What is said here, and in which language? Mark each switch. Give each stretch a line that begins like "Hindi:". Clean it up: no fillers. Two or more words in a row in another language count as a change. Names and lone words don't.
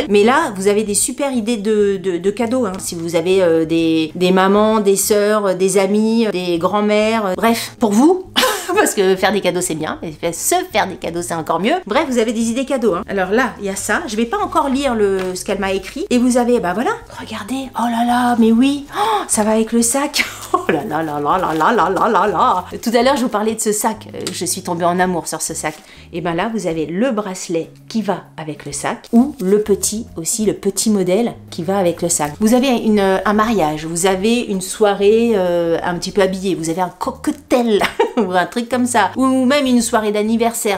French: Mais là, vous avez des super idées de cadeaux, hein. Si vous avez des mamans, des sœurs, des amis, des grands-mères, bref, pour vous. Parce que faire des cadeaux c'est bien, mais se faire des cadeaux c'est encore mieux. Bref, vous avez des idées cadeaux, hein. Alors là, il y a ça. Je vais pas encore lire ce qu'elle m'a écrit. Et vous avez, voilà, regardez. Oh là là, mais oui, ça va avec le sac. Oh là là là là là là là là là là. Tout à l'heure, je vous parlais de ce sac. Je suis tombée en amour sur ce sac. Et là, vous avez le bracelet qui va avec le sac, ou le petit modèle qui va avec le sac. Vous avez un mariage, vous avez une soirée un petit peu habillée, vous avez un cocktail ou un truc comme ça, ou même une soirée d'anniversaire.